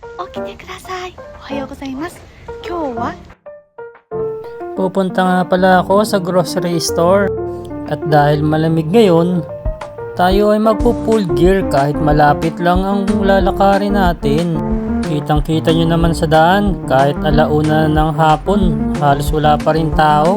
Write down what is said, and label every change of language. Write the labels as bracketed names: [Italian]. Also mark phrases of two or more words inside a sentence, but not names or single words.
[Japanese] 起きてください。おはようございます。今日は [Filipino] Pupunta nga pala ako sa [English] grocery store. [Filipino] At dahil malamig ngayon, tayo ay magpo-full gear kahit malapit lang ang lalakarin natin. Kitang kita nyo naman sa daan, kahit alauna ng hapon, halos wala pa rin tao.